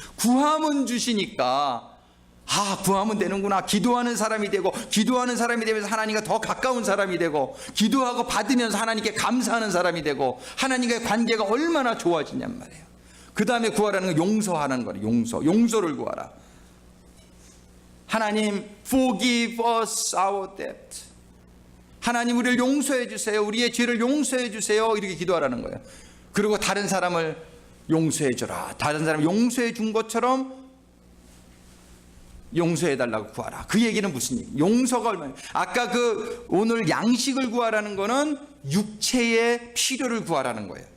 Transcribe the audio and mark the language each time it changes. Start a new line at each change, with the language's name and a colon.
Korean: 구하면 주시니까 구하면 되는구나. 기도하는 사람이 되고, 기도하는 사람이 되면서 하나님과 더 가까운 사람이 되고, 기도하고 받으면서 하나님께 감사하는 사람이 되고, 하나님과의 관계가 얼마나 좋아지냔 말이에요. 그 다음에 구하라는 건 용서하는 거예요. 용서를 구하라. 하나님,
English: forgive us our debt.
Korean: 하나님 우리를 용서해 주세요. 우리의 죄를 용서해 주세요. 이렇게 기도하라는 거예요. 그리고 다른 사람을 용서해 줘라. 다른 사람 용서해 준 것처럼 용서해 달라고 구하라. 그 얘기는 무슨 얘기? 용서가 얼마나? 아까 그 오늘 양식을 구하라는 거는 육체의 필요를 구하라는 거예요.